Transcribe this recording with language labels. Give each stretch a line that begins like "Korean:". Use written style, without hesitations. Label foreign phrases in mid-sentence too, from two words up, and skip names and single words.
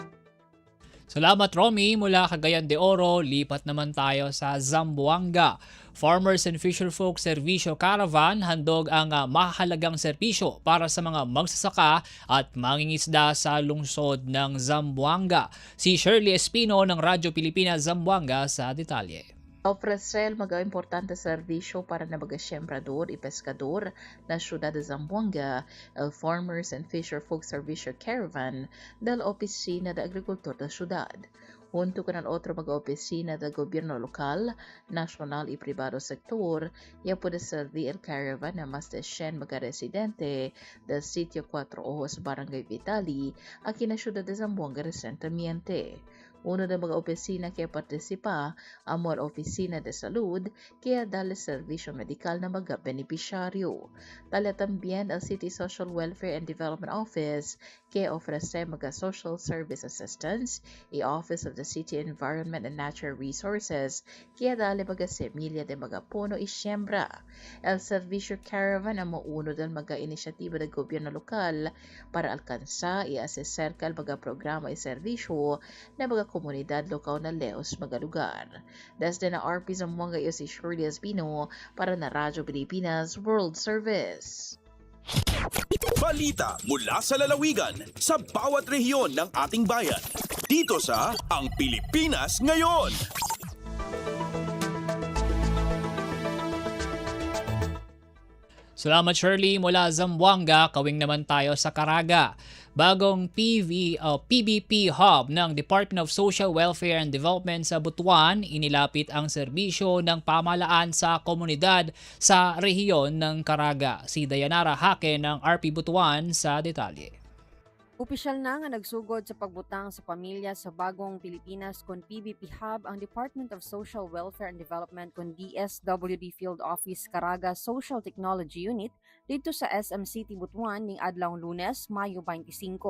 Filipino: Salamat Romy, mula Cagayan de Oro, lipat naman tayo sa Zamboanga. Farmers and Fisherfolk Servisyo Caravan handog ang mahalagang serbisyo para sa mga magsasaka at mangingisda sa lungsod ng Zamboanga. Si Shirley Espino ng Radyo Pilipinas Zamboanga sa detalye.
Chavacano: Ofrecer mga importante serbisyo para na mga siyembrador y pescador na syudad de Zamboanga, el Farmers and Fisherfolk Servisyo Caravan del Opisina de Agricultor da syudad. Junto con el otro mga opisina del gobierno local, nacional y privado sector, ya puede servir el caravan a más de 100 mga residente del sitio 4 Ojos Barangay Vitali, aquí na ciudad de Zamboanga recientemente. Uno de mga opisina que participa, Amor Oficina de Salud, que dale servisyo medikal na mga beneficiaryo. Tala también el City Social Welfare and Development Office, que ofrece mga
English: social service assistance,
Chavacano: y Office of the City Environment and Natural Resources, que dale mga semilya de mga puno y siembra. El Servisyo Caravan ang uno del mga inisyatiba ng gobyerno lokal para alcanza y asecerca el mga programa y servisyo na mga komunidad lokal na leos mga lugar. Desde na RP Zamboanga iyo si Shirley Espino para na Radyo Pilipinas World Service.
Filipino: Balita mula sa lalawigan sa bawat rehiyon ng ating bayan. Dito sa Ang Pilipinas Ngayon. Salamat Shirley mula Zamboanga, kawing naman tayo sa Caraga. Bagong PBP hub ng Department of Social Welfare and Development sa Butuan, inilapit ang serbisyo ng pamahalaan sa komunidad sa rehiyon ng Caraga. Si Dayanara Hake ng RP Butuan sa detalye.
Cebuano: Opisyal na nga nagsugod sa pagbutang sa pamilya sa bagong Pilipinas kon PBP Hub ang Department of Social Welfare and Development kon DSWD Field Office Caraga Social Technology Unit dito sa SM City Butuan ning adlawng Lunes, Mayo 25.